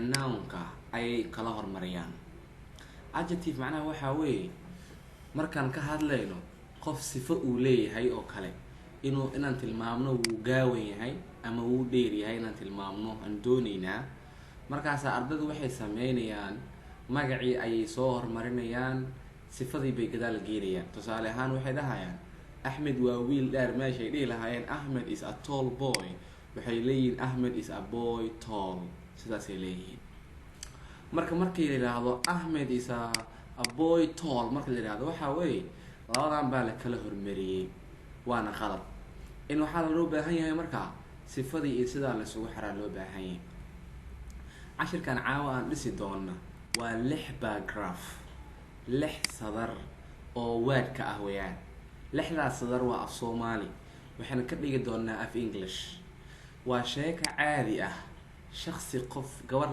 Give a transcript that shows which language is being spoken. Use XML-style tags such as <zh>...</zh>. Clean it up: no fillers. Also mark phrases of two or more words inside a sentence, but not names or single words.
<so>noun-ka ayay kala hormariyaan adjective macnaha waxaa weeye markaan ka hadlayno qof sifo uu leeyahay oo kale inaan tilmaamno wuu gaawan yahay ama wuu dheer yahay inaan tilmaamno aan doonaynaa markaas ardadu waxay sameynayaan magacii ayay soo hormarinayaan sifadii bay gadaal geerayaan tusaale ahaan waxay dhahayaan Ahmed waa wiil dheer meeshay dhihi lahaayeen</so> <en>Ahmed is a tall boy</en> <so>waxay leeyihiin</so> <en>Ahmed is a boy tall</en> <so>sidaasay leeyihiin markii la yiraahdo</so> <en>Ahmed is a boy tall</en> <so>markii la yiraahdo waxa weeye labadan baa la kala hormariyay waana qalad in waxa loo baahan yahay marka sifadii iyo sida la isugu xiraa loo baahan yahay cashirkan caawa aan dhisi doona waa 6 paragraph 6 sadar oo word-ka ah weeyaan 6daas sadar waa af Soomaali waxaan ka dhigi doonaa af English waa sheeko caadi ah shakhsi qof gabar</so>